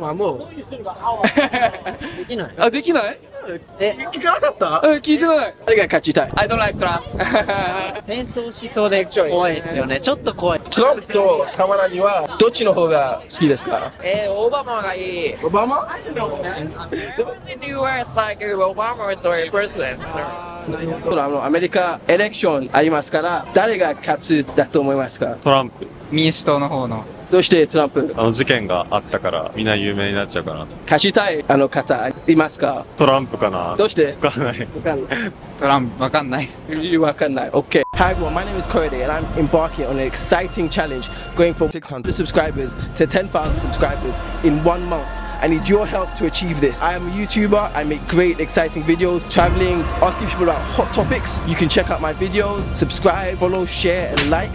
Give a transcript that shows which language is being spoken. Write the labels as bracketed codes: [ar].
[ja] もうできない。あ、できない？聞かなかった？聞いてない。誰が勝ちたい？ [en] I don't like Trump [ja] 戦争しそうで怖いですよね。ちょっと怖い。トランプとカマラにはどっちの方が好きですか？オバマがいい。オバマ？ [en] The US like Obama is our president. [ja] ほらアメリカエレクションありますから誰が勝つだと思いますか？トランプ。民主党の方の。どうしてトランプ？事件があったからみんな有名になっちゃうかな。勝ちたい方いますか？トランプかな。どうして？わかんない。トランプわかんないです。わかんない。Okay. [en] Hi everyone, my name is Korede and I'm embarking on an exciting challenge going from 600 subscribers to 10,000 subscribers in 1 month. I need your help to achieve this. I am a YouTuber, I make great exciting videos, traveling, asking people about hot topics. You can check out my videos, subscribe, follow, share and like.